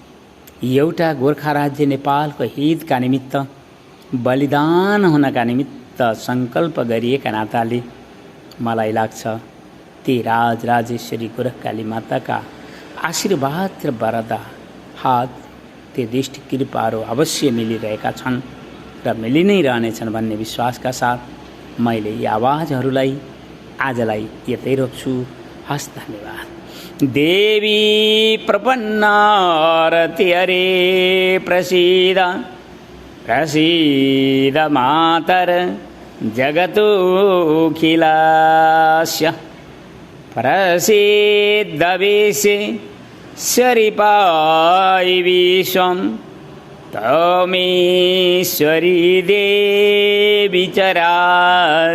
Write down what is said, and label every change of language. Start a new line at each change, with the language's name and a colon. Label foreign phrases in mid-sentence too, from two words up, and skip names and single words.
Nepali: एउटा गोर्खा राज्य नेपालको हितका निमित्त बलिदान हुनका निमित्त समस्त सङ्कल्प गरिएका नाताले मलाई लाग्छ ती राजराजेश्वरी गोरखकाली माताका आशीर्वाद र वरदा हात त्यो दृष्टि कृपाहरू अवश्य मिलिरहेका छन् र मिलि नै रहनेछन् भन्ने विश्वासका साथ मैले यी आवाजहरूलाई आजलाई यतै रोक्छु। हस्, धन्यवाद।
Sanskrit: देवी प्रपन्नारति हरे प्रसीद प्रसीद मातर जगतोऽखिलस्य प्रसीद विश्वेश्वरी विश्वं तमेश्वरी देवी चराचरस्य।